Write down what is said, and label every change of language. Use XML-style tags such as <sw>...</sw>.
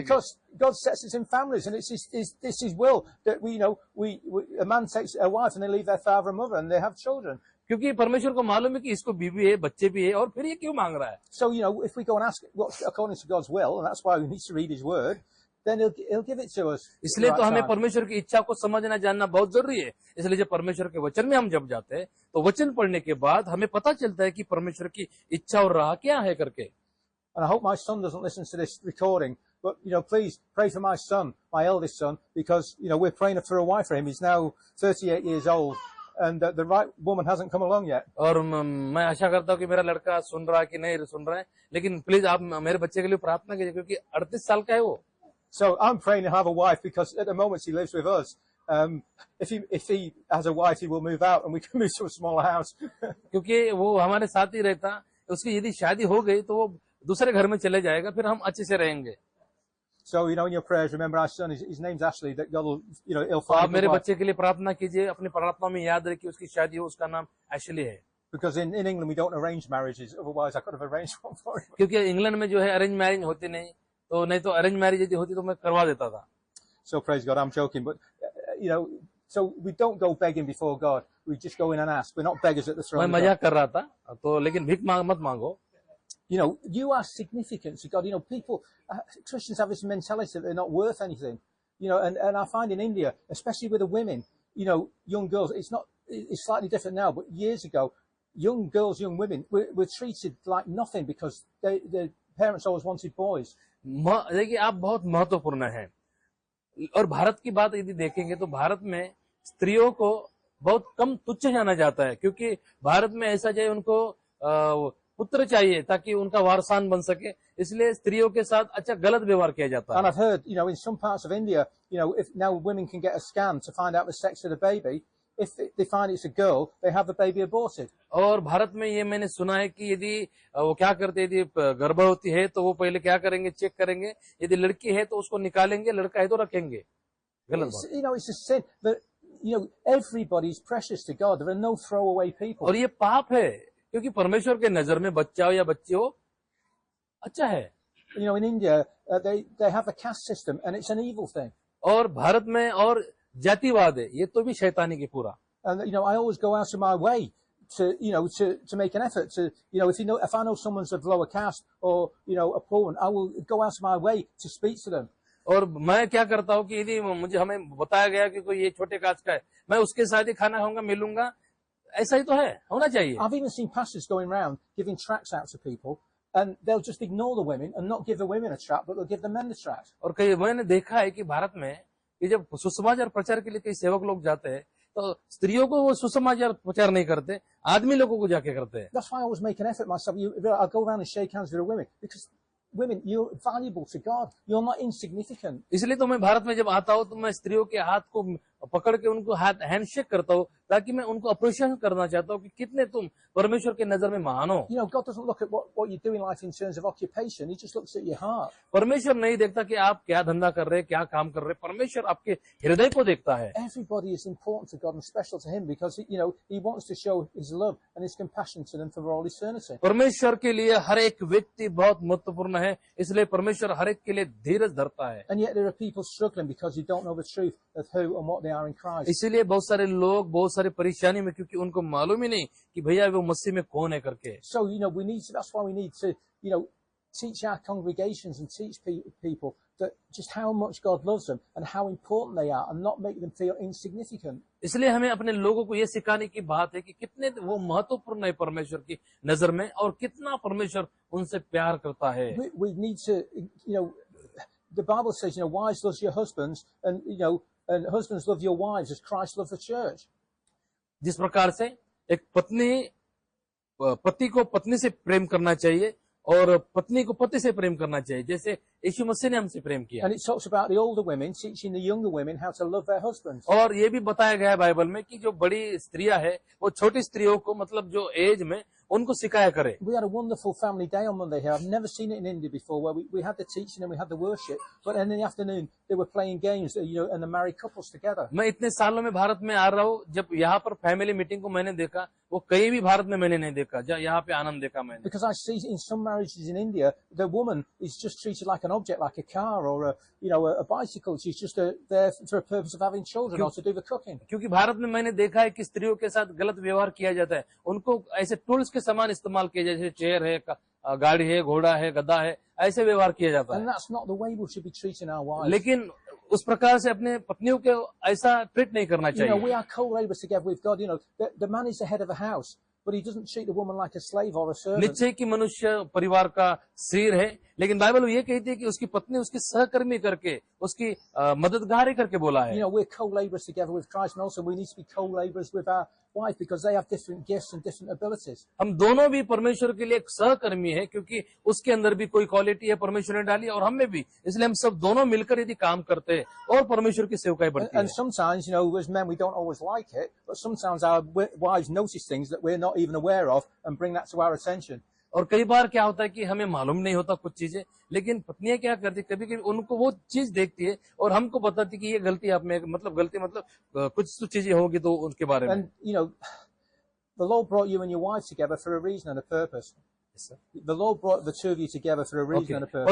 <en>Because God sets us in families, and it's His will that we, you know, a man takes a wife and they leave their father and mother and they have children.</en> <hi>क्योंकि परमेश्वर को मालूम है कि इसको बीवी है, बच्चे भी है, और फिर ये क्यों मांग रहा है?</hi> <en>So, you know, if we go and ask what's according to God's will, and that's why we need to read His Word, then He'll give it to us.</en> <hi>इसलिए तो हमें परमेश्वर की इच्छा को समझना जानना बहुत जरूरी है। इसलिए जब परमेश्वर के वचन में हम जब जाते हैं तो वचन पढ़ने के बाद हमें पता चलता है कि परमेश्वर की इच्छा और राह क्या है करके।</hi> <en>And I hope my son doesn't listen to this recording, but, you know, please pray for my son, my eldest son, because, you know, we're praying for a wife for him. He's now 38 years old, and the right woman hasn't come along yet.</en> <hi>और मैं आशा करता हूँ कि मेरा लड़का सुन रहा है कि नहीं सुन रहा है, लेकिन प्लीज आप मेरे बच्चे के लिए प्रार्थना कीजिए, क्योंकि 38 साल का है वो।</hi> <en>So I'm praying to have a wife because at the moment he lives with us. If he has a wife, he will move out and we can move to a smaller house.</en> <hi>क्योंकि वो हमारे साथ ही रहता, उसकी यदि शादी हो गई तो वो दूसरे घर में चले जाएगा, फिर हम अच्छे से रहेंगे।</hi> <en>So, you know, in your prayers, remember our son, his name's Ashley, that God will, you know, he'll</en> <hi>तो आप</hi> <en>find a</en> <hi>मेरे</hi> <en>good wife.</en> <hi>बच्चे के लिए प्रार्थना कीजिए, अपनी प्रार्थना में याद रखिए उसकी शादी हो, उसका नाम एशली है।</hi> <en>Because in England we don't arrange marriages, otherwise I could have arranged one for him.</en> <hi>क्योंकि इंग्लैंड में जो है</hi> <en>arrange marriage होती नहीं,</en> <hi>तो नहीं तो</hi> <en>arrange marriage यदि होती</en> <hi>तो मैं करवा देता था।</hi> <en>So praise God, I'm joking, but, you know, so we don't go begging before God. We just go in and ask. We're not beggars at the</en> <hi>मैं</hi> <en>throne of God.</en> <hi>मजाक कर रहा था, तो लेकिन भीख मत मांगो।</hi> <en>You know, you are significant to God. You know, people, Christians have this mentality that they're not worth anything. You know, and I find in India, especially with the women, you know, young girls, it's slightly different now, but years ago, young girls, young women were treated like nothing because their parents always wanted boys.</en> <hi>देखिए, आप बहुत महत्वपूर्ण हैं। और भारत की बात यदि देखेंगे तो भारत में स्त्रियों को बहुत कम तुच्छ जाना जाता है, क्योंकि भारत में ऐसा चाहिए, उनको पुत्र चाहिए ताकि उनका वारसान बन सके, इसलिए स्त्रियों के साथ अच्छा गलत व्यवहार किया जाता है।</hi> <en>And I've heard, you know, in some parts of India, you know, if now women can get a scan to find out the sex of the baby, if they find it's a girl, they have the baby aborted.</en> <hi>और भारत में ये मैंने सुना है कि यदि वो क्या करते, यदि गर्भवती है तो वो पहले क्या करेंगे, चेक करेंगे, यदि लड़की है तो उसको निकालेंगे, लड़का है तो रखेंगे। गलत बात।</hi> <en>You know, it's a sin that, you know, everybody's precious to God. There are no throwaway people.</en> <hi>और ये पाप है, क्योंकि परमेश्वर के नजर में बच्चा हो या बच्ची हो अच्छा है।</hi> <en>You know, in India, they have a caste system, and it's an evil thing.</en> <hi>और भारत में और जातिवाद है, ये तो भी शैतानी की पूरा।</hi> <en>And you know, I always go out of my way to, you know, to make an effort to, you know, if I know someone's of lower caste or, you know, a poor one, I will go out of my way to speak to them.</en> <hi>और मैं क्या करता हूँ कि यदि हमें बताया गया कि कोई ये छोटे कास्ट का है, मैं उसके साथ ही खाना खाऊंगा, मिलूंगा, ऐसा ही तो है, होना चाहिए।</hi> <en>I've even seen pastors going around giving tracts out to people, and they'll just ignore the women and not give the women a tract, but they'll give the men the tract.</en> <hi>और कई मैंने देखा है कि भारत में कि जब सुसमाचार प्रचार के लिए कई सेवक लोग जाते हैं तो स्त्रियों को वो सुसमाचार प्रचार नहीं करते, आदमी लोगों को जाके करते हैं।</hi> <en>That's why I always make an effort myself. I'll go around and shake hands with the women, because women, you're valuable to God. You're not insignificant.</en> <hi>इसलिए तो मैं भारत में जब आता हूँ तो मैं स्त्रियों के हाथ को पकड़ के उनको हाथ हैंडशेक करता हूँ, ताकि मैं उनको अप्रिशिएट करना चाहता हूँ कि कितने तुम परमेश्वर के नजर में महान हो।</hi> <en>You know, God doesn't look at what you do in life in terms of occupation. He just looks at your heart.</en> <hi>परमेश्वर नहीं देखता कि आप क्या धंधा कर रहे हैं, क्या काम कर रहे हैं, परमेश्वर आपके हृदय को देखता है।</hi> <en>Everybody is important to God and special to Him, because you know He wants to show His love and His compassion to them for all eternity.</en> <hi>परमेश्वर के लिए हर एक व्यक्ति बहुत महत्वपूर्ण है, इसलिए परमेश्वर हर एक के लिए धीरज धरता है।</hi> <en>And yet there are people struggling because they don't know the truth of who and what they are in Christ.</en> <hi>इसीलिए बहुत सारे लोग बहुत सारी परेशानी में, क्योंकि उनको मालूम ही नहीं कि भैया वो मसीह में कौन है करके।</hi> <en>So you know we need to, that's why we need to, you know, teach our congregations and teach people that just how much God loves them and how important they are, and not make them feel insignificant.</en> <hi>इसलिए हमें अपने लोगों को ये सिखाने की बात है कि कितने वो महत्वपूर्ण है परमेश्वर की नजर में, और कितना परमेश्वर उनसे प्यार करता है।</hi> <en>We need to, you know, the Bible says, you know, wives love your husbands, and you know, and husbands love your wives as Christ loved the church.</en> <hi>जिस प्रकार से एक पति को पत्नी से प्रेम करना चाहिए और पत्नी को पति से प्रेम करना चाहिए, जैसे यीशु मसीह ने हमसे प्रेम किया।</hi> <en>And it talks about the older women teaching the younger women how to love their husbands.</en> <hi>और ये भी बताया गया है बाइबल में कि जो बड़ी स्त्रियां है वो छोटी स्त्रियों को, मतलब जो एज में, उनको सिखाया करे।</hi> <en>We had a wonderful family day on Monday here. I've never seen it in India before, where we had the teaching and we had the worship, but then in the afternoon they were playing games, you know, and the married couples together.</en> <hi>मैं इतने सालों में भारत में आ रहा हूँ, जब यहाँ पर</hi> <en>family meeting</en> <hi>को मैंने देखा, वो कहीं भी भारत में मैंने नहीं देखा, जहाँ यहाँ पे आनंद देखा मैंने।</hi> <en>Because I see in some marriages in India, the woman is just treated like an object, like a car or a bicycle. She's just there for a purpose of having children or to do the cooking.</en> <hi>क्योंकि भारत में मैंने देखा है कि स्त्रियों के साथ गलत व्यवहार किया जाता है, उनको ऐसे टूल्स के समान इस्तेमाल किया, जैसे चेयर है, गाड़ी है, घोड़ा है, गधा है, ऐसे व्यवहार किया जाता है।</hi> <en>And that's not the way we should be treating our wives.</en> <hi>लेकिन उस प्रकार से अपने पत्नियों को ऐसा ट्रीट नहीं करना</hi> <en>You know, we</en> <hi>चाहिए।</hi> <en>are co-laborers together with God. You know, the man is the head of a house, but he doesn't treat the woman like a slave or a servant.</en> <hi>निश्चय कि मनुष्य परिवार का सिर है, लेकिन बाइबल ये कहती है कि उसकी पत्नी उसकी सहकर्मी करके, उसकी मददगारी करके बोला है।</hi> <en>You know, we're co-laborers together with Christ, and also we need to be co-laborers with our wife, because they have different gifts and different abilities.</en> <hi>हम दोनों भी परमेश्वर के लिए एक सहकर्मी है, क्योंकि उसके अंदर भी कोई क्वालिटी है परमेश्वर ने डाली, और हम में भी, इसलिए हम सब दोनों मिलकर यदि काम करते हैं और परमेश्वर की सेवकाई बढ़ती है।</hi> <en>And sometimes, you know, as men, we don't always like it, but sometimes our wives notice things that we're not even aware of and bring that to our attention.</en> <hi>और कई बार क्या होता है कि हमें मालूम नहीं होता कुछ चीजें, लेकिन पत्नियां क्या करती, कभी कभी उनको वो चीज देखती है और हमको बताती कि ये गलती आप में, मतलब गलती मतलब कुछ तो चीजें होगी तो उनके बारे में।</hi> <en>And you know, the Lord brought you and your wife together for a reason and a purpose. The Lord brought the two of you together for a reason and a purpose.</en>